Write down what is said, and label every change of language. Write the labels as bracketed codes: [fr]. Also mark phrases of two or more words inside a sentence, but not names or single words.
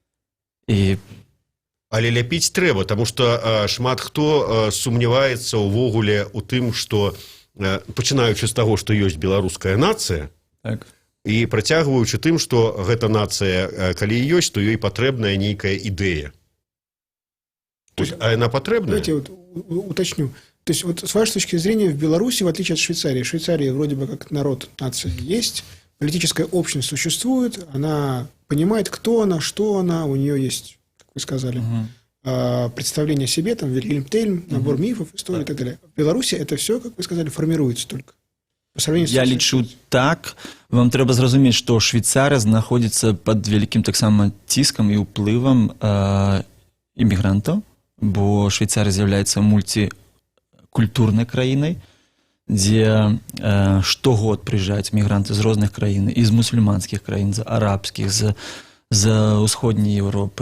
[be] Але ляпіць трэба, таму што шмат хто сумняваецца ўвогуле ў тым, што, пачынаючы з таго, што ёсць беларуская нацыя, так, і працягваючы тым, што гэта нацыя, калі і ёсць, то ёй патрэбная нейкая ідэя. А яна патрэбная? [ru] Давайте вот уточню. То есть, вот с вашей точки зрения, в Беларуси, в отличие от Швейцарии, Швейцария вроде бы как народ, нация есть, политическая общность существует, она понимает, кто она, что она, у нее есть, как вы сказали, представление о себе, там, Вильгельм Тель, набор мифов, истории и так далее. В Беларуси это все, как вы сказали, формируется только. По сравнению с Я [be] лічу так, вам трэба зразумець, што Швейцария знаходзіцца пад вялікім таксама ціскам і ўплывам іммігрантаў, бо Швейцария з'яўляецца мультикультурнай краінай, дзе штогод прыязджаюць мігранты з розных краін, і з мусульманскіх краін, з арабскіх, з ўсходняй Еўропы.